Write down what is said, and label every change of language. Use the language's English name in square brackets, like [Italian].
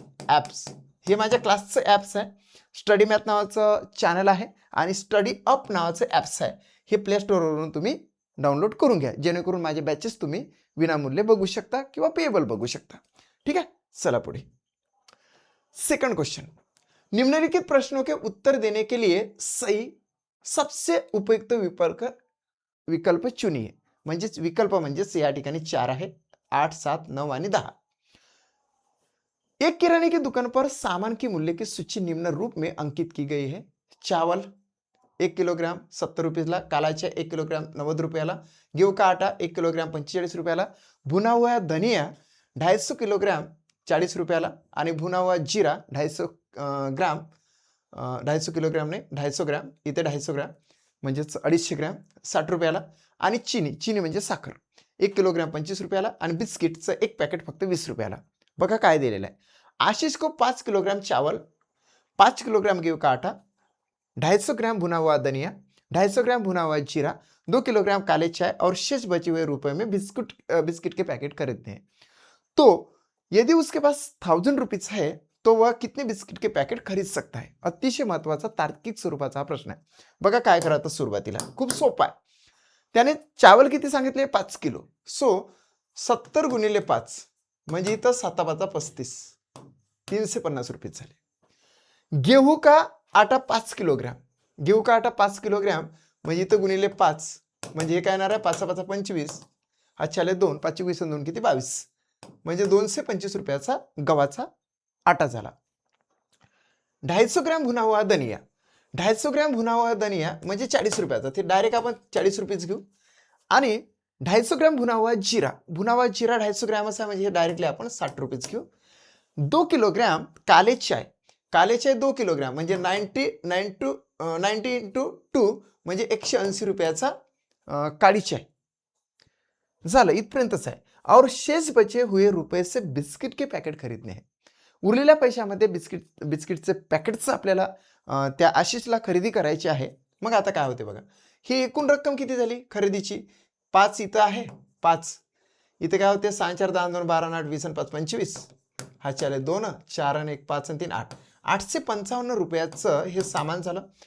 [Marathi] Apps हे माझ्या क्लासचं apps आहे. स्टडी मॅथ नावाचं चॅनल आहे आणि स्टडी अप नावाचं ॲप्स आहे. हे प्ले स्टोअरवरून तुम्ही डाउनलोड करून घ्या, जेणेकरून माझे बॅचेस तुम्ही विनामूल्य बघू शकता किंवा पेएबल बघू शकता. [Hindi] ठीक है, [Marathi] चला पुढे. Second question. [Hindi] निम्नलिखित प्रश्नों के उत्तर देने के लिए सही सबसे उपयुक्त विकल्प चुनिए. [Marathi] म्हणजेच विकल्प म्हणजेच या ठिकाणी 4 आहे, 8, 7, 9 आणि 10. [Hindi] एक किराने की दुकान पर सामान की मूल्य की सूची निम्न रूप में अंकित की गई है. [Marathi] चावल 1 किलोग्राम 70 रुपीजला, काला चाय 1 किलोग्राम 90 रुपयाला, गेहूं का आटा 1 किलोग्राम 45 रुपयाला, भुना हुआ धनिया 250 किलोग्राम 40 रुपयाला आणि भुना हुआ जीरा 250 ग्राम 250 किलोग्राम नाही 250 ग्राम, इथे 250 ग्राम म्हणजेच 250 ग्राम 60 रुपयाला. आणि चीनी म्हणजे साखर 1 किलोग्राम 25 रुपयाला आणि बिस्किटचं एक पॅकेट फक्त 20 रुपयाला. बघा काय दिलेलं आहे. [Hindi] आशीष को 5 किलोग्राम चावल, 5 किलोग्राम गेहूं का आटा, 250 ग्राम भुना हुआ धनिया, 250 ग्राम भुना हुआ जीरा, 2 किलोग्राम काले चाय और शेष बचे हुए रुपए में बिस्किट के पैकेट खरीदते हैं. तो यदि उसके पास 1000 रुपीज है तो वह कितने बिस्किट के पैकेट खरीद सकता है. [Marathi] अतिशय महत्वाचा तार्किक स्वरूपाचा हा प्रश्न आहे. बघा काय करायचं सुरुवातीला, खूप सोपा आहे. त्याने चावल किती सांगितले 5 किलो. सो 70 गुणिले 5 म्हणजे इथं 7×5 35, 350 रुपये झाले. गेहूं का आटा 5 किलोग्राम, गेहूं का आटा 5 किलोग्राम म्हणजे इथं गुणिले 5 म्हणजे हे काय येणार आहे 5×5 25, अच्छाले 2, 5 20 2 किती 22 म्हणजे 225 रुपयाचा गव्हाचा आटा झाला. 250 ग्राम भुना हुआ धनिया, 250 ग्राम भुना हुआ धनिया म्हणजे 40 रुपयाचा, ते डायरेक्ट आपण 40 रुपयेच घेऊ. आणि 250 ग्राम भुना हुआ जीरा 250 ग्राम असा म्हणजे डायरेक्टली आपण 60 रुपयेच घेऊ. 2 किलोग्राम काले चाय 2 किलोग्राम म्हणजे 90 इंटू 2 म्हणजे 180 रुपयाचा काळी चाय झालं. इथपर्यंतच आहे. [Hindi] और शेष बचे हुए रुपये से बिस्किट के पैकेट खरीदने हैं. [Marathi] उरलेल्या पैशामध्ये बिस्किटचे पॅकेटचं आपल्याला त्या आशिषला खरेदी करायची आहे. मग आता काय होते बघा, ही एकूण रक्कम किती झाली खरेदीची. 5 इथं आहे, 5 इथे काय होते 6 4 10 2 12 8 20 5 25, हा चाले 2 4 1 5 3 8, 855 रुपयाचं हे सामान झालं.